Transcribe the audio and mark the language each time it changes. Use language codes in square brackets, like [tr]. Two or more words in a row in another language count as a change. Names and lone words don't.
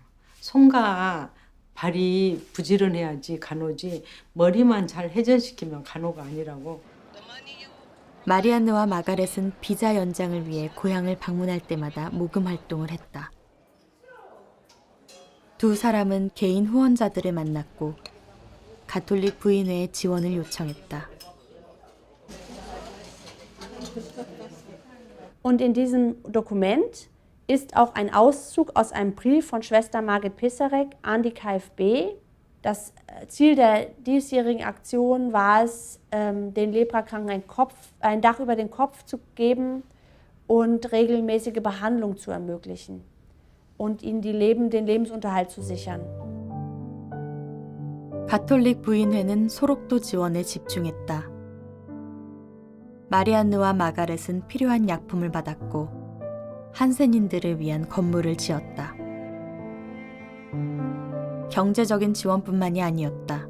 [ko] 손과 발이 부지런해야지 간호지 머리만 잘 회전시키면 간호가 아니라고. 마리안느와 마가렛은 비자 연장을 위해 고향을 방문할 때마다 모금 활동을 했다. 두 사람은 개인 후원자들을 만났고 가톨릭 부인회의 지원을 요청했다. [de] Und in diesem Dokument ist auch ein Auszug aus einem Brief von Schwester Margit Pisarek an die KfB. Das Ziel der diesjährigen Aktion war es, den Leprakranken ein Dach über den Kopf zu geben und regelmäßige Behandlung zu ermöglichen und ihnen den Lebensunterhalt zu sichern. [ko] 가톨릭 부인회는 소록도 지원에 집중했다. 마리안느와 마가렛은 필요한 약품을 받았고 한센인들을 위한 건물을 지었다. 경제적인 지원뿐만이 아니었다.